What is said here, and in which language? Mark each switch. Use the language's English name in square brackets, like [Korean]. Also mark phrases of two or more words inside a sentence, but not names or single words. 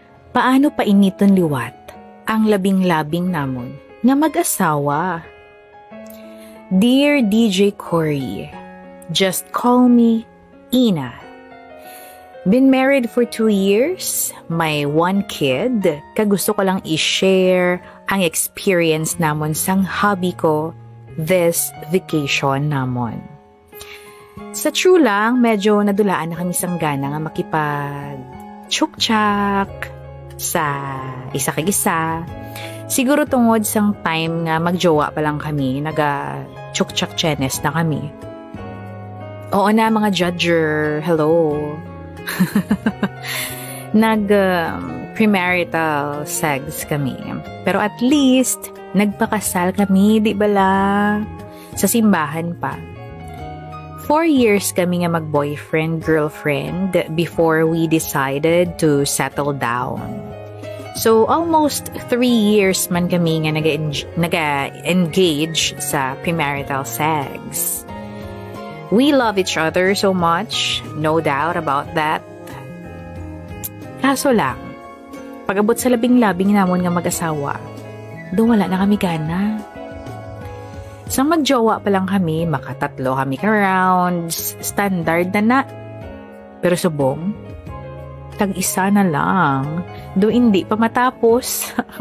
[Hiligaynon] Paano pa initon liwat ang labing-labing namon nga mag-asawa? [English] Dear DJ Cory, just call me Ina. Been married for 2 years, [Hiligaynon] may 1 kid, kagusto ko lang i-share ang experience namon sang hobby ko [English] this vacation [Hiligaynon] namon. Sa true lang, medyo nadulaan na kami sang gana nga makipag-chuk-chak sa isa kag isa. Siguro tungod sang time nga magjowa pa lang kami, naga-chuk-chak chenes na kami. Oo na mga judger, hello. [English] Premarital sex kami. [Hiligaynon] Pero [English] at least, [Hiligaynon] nagpakasal kami, di ba la? Sa simbahan pa. 4 years kami nga mag-boyfriend, girlfriend [English] before we decided to settle down. [Hiligaynon] So, [English] almost 3 years [Hiligaynon] man kami nga naga-engage sa [English] premarital sex. We love each other so much, no doubt about that. [Hiligaynon] Kaso lang, pag-abot sa labing-labing namon nga mag-asawa, doon wala na kami gana. Sa magjowa pa lang kami, makatatlo kami ka-rounds, standard na. Pero subong, tag-isa na lang, doon hindi pa matapos.